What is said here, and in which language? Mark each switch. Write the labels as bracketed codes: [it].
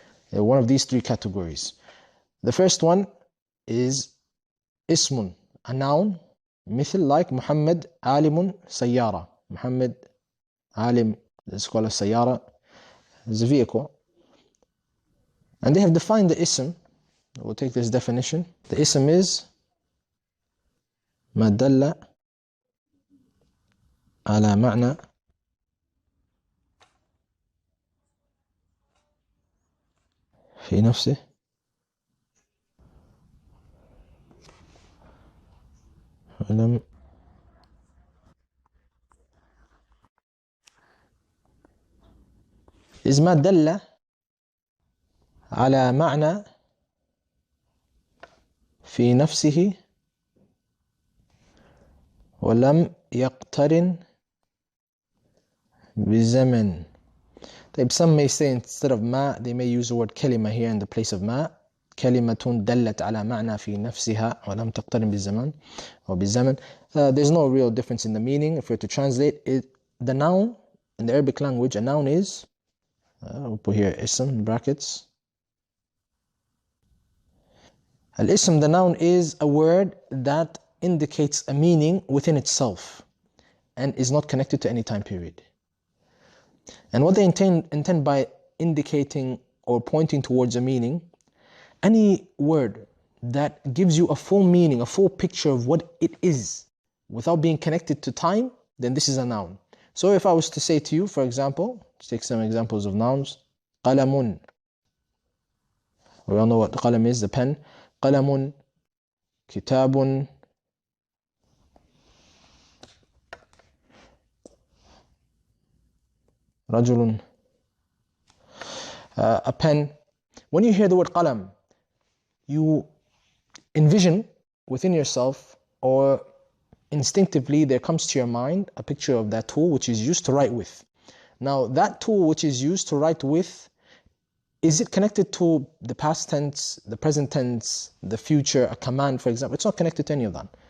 [en] One of these three categories. The first one is ismun, a noun, مثل like Muhammad alimun sayyara. Muhammad alim, let's call it sayyara, is a vehicle. And they have defined the ism. We'll take this definition. The ism is [ar] ما دل على معنى في نفسه ولم [en] is [ar] ما دل على معنى في نفسه ولم يقترن بزمن. [en] Some may say instead of ما, they may use the word كلمة here in the place of ما. [ar] كلمة دلت على معنى في نفسها ولم تقترن بالزمان [en] or [ar] بالزمن. [en] There's no real difference in the meaning. If we're to translate it, the noun in the Arabic language, a noun is, we'll put here ism in brackets. Al-ism, the noun, is a word that indicates a meaning within itself and is not connected to any time period. And what they intend by indicating or pointing towards a meaning, any word that gives you a full meaning, a full picture of what it is without being connected to time, then this is a noun. So if I was to say to you, for example, let's take some examples of nouns. قلم. We all know what qalam is, the pen. [ar] قلم, كتاب, رجل, [en] a pen. When you hear the word qalam, you envision within yourself, or instinctively there comes to your mind a picture of that tool which is used to write with. Now that tool which is used to write with is it connected to the past tense, the present tense, the future, a command, for example? It's not connected to any of that.